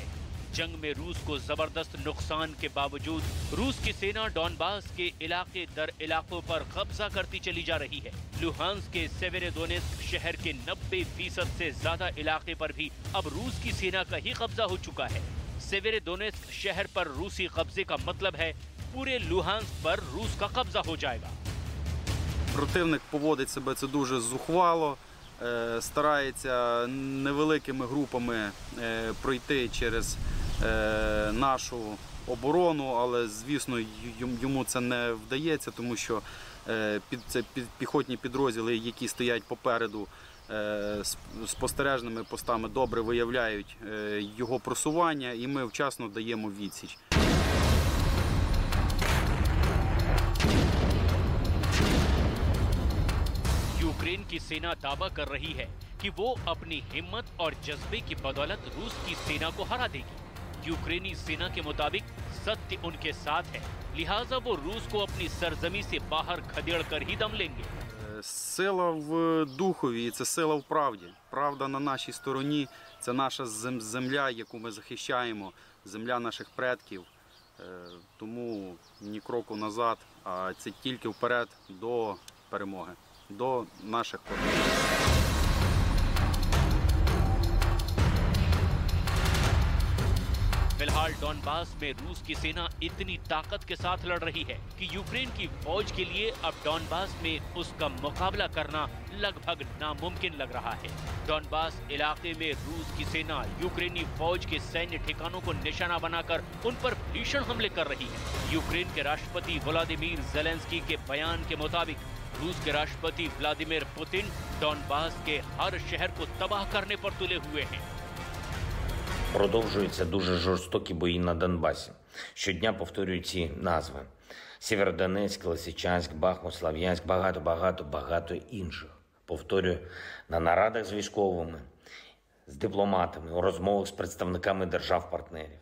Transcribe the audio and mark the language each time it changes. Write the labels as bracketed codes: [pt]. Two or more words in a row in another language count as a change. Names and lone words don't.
[hi] जंग में रूस को जबरदस्त नुकसान के बावजूद रूस की सेना डॉनबास के इलाके दर इलाकों पर कब्जा करती चली जा रही है। लुहांस्क के सेवेरोडोनेत्स्क शहर के 90% से ज्यादा इलाके पर भी अब रूस की सेना का ही कब्जा हो चुका है। सेवेरोडोनेत्स्क शहर पर रूसी कब्जे का मतलब है पूरे लुहांस्क पर रूस का कब्जा हो जाएगा। [uk] Противник поводить себе це дуже зухвало, старається невеликими групами пройти через нашу оборону, але, звісно, йому це не вдається, тому що піхотні підрозділи, які стоять попереду спостережними постами, добре виявляють його просування, і ми вчасно даємо відсіч. [hi] यूक्रेन की सेना दावा कर रही है कि वो अपनी हिम्मत और जज्बे की बदौलत रूस की सेना को हरा देगी। यूक्रेनी सेना के मुताबिक सत्य उनके साथ है, लिहाजा वो रूस को अपनी सरजमी से बाहर खदेड़ कर ही दम लेंगे। [uk] Сила в духові і це сила в правді. Правда на нашій стороні. Це наша земля, яку ми захищаємо, земля наших предків. Тому ні кроку назад, а це тільки вперед до перемоги, до наших кордонів. [hi] फिलहाल डॉनबास में रूस की सेना इतनी ताकत के साथ लड़ रही है कि यूक्रेन की फौज के लिए अब डॉनबास में उसका मुकाबला करना लगभग नामुमकिन लग रहा है। डॉनबास इलाके में रूस की सेना यूक्रेनी फौज के सैन्य ठिकानों को निशाना बनाकर उन पर भीषण हमले कर रही है। यूक्रेन के राष्ट्रपति व्लादिमीर ज़ेलेंस्की के बयान के मुताबिक रूस के राष्ट्रपति व्लादिमीर पुतिन डॉनबास के हर शहर को तबाह करने पर तुले हुए हैं। [uk] Продовжуються дуже жорстокі бої на Донбасі. Щодня повторюю ці назви. Сєвєродонецьк, Лисичанськ, Бахмут, Слов'янськ, багато інших. Повторюю на нарадах з військовими, з дипломатами, у розмовах з представниками держав-партнерів.